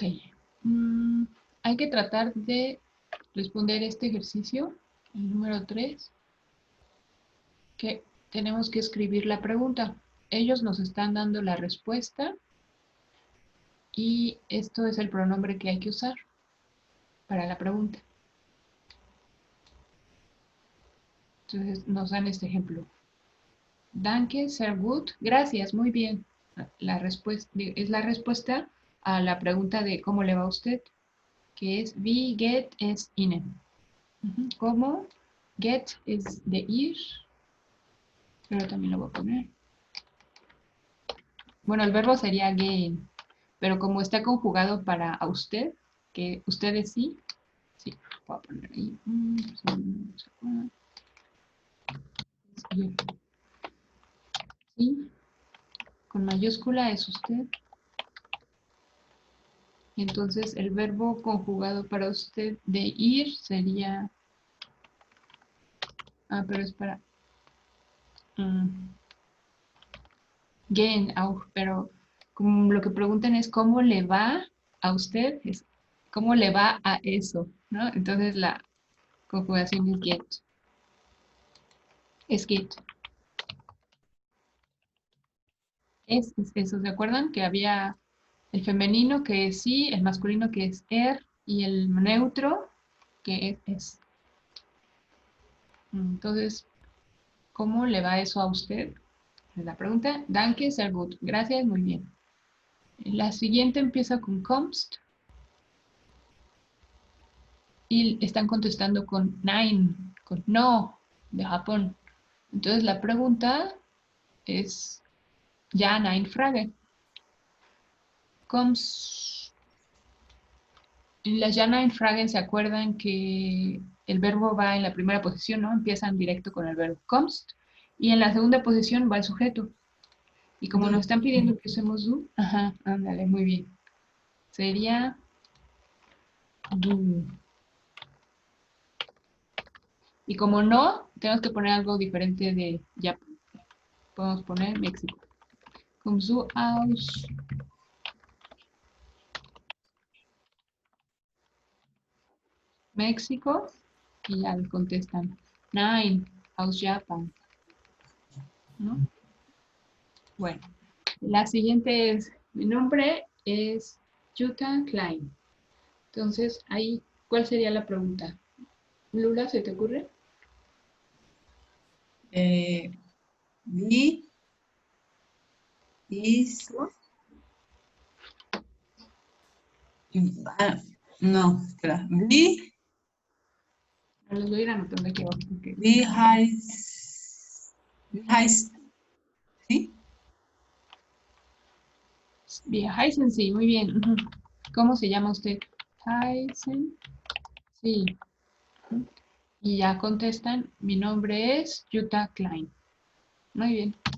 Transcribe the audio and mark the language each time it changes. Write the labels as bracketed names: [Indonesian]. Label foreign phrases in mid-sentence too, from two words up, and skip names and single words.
[Spanish] Hay que tratar de responder este ejercicio, el número 3, que tenemos que escribir la pregunta. Ellos nos están dando la respuesta y esto es el pronombre que hay que usar para la pregunta. Entonces nos dan este ejemplo. [German] Danke, sehr gut. [Spanish] Gracias, muy bien. La respuesta es la respuesta a la pregunta de ¿cómo le va a usted? Que es [German] wie geht es Ihnen. [Spanish] ¿Cómo? Get es de ir, pero también lo voy a poner. Bueno, el verbo sería gehen, pero como está conjugado para a usted, que ustedes sí, sí, voy a poner ahí. Sí, con mayúscula es usted. Entonces el verbo conjugado para usted de ir sería... pero es para... [German] gehen auch, [Spanish] pero como lo que preguntan es cómo le va a usted, es cómo le va a eso, ¿no? Entonces la conjugación es get. Es get. Es eso, ¿se acuerdan? Que había el femenino que es sí, el masculino que es y el neutro que es. Entonces, ¿cómo le va eso a usted? Es la pregunta. Danke, sehr gut. Gracias, muy bien. La siguiente empieza con kommst y están contestando con nein, con no, de Japón. Entonces la pregunta es [German] ya nein Frage. [Spanish] Kommst. Las [German] ya nein Fragen [Spanish] se acuerdan que el verbo va en la primera posición, ¿no? Empiezan directo con el verbo kommst y en la segunda posición va el sujeto. Y como nos están pidiendo que usemos du, ajá, ándale, muy bien. Sería du. Y como no, tenemos que poner algo diferente de ya. Podemos poner México. [German] Kommst du aus México? [Spanish] Y ya le contestan, [German] nein, aus Japan. [Spanish] ¿No? Bueno, la siguiente es, mi nombre es Jutta Klein. Entonces, ahí, ¿cuál sería la pregunta? Lula, ¿se te ocurre? [German] Wie ist, [Spanish] no, espera. Los voy a ir anotando aquí abajo. Okay. [German] Wie heißt, [Spanish] ¿sí? Bien, Heisen, sí, muy bien. Ujú. ¿Cómo se llama usted? Heisen, sí. Ujú. Y ya contestan, mi nombre es Jutta Klein. Muy bien.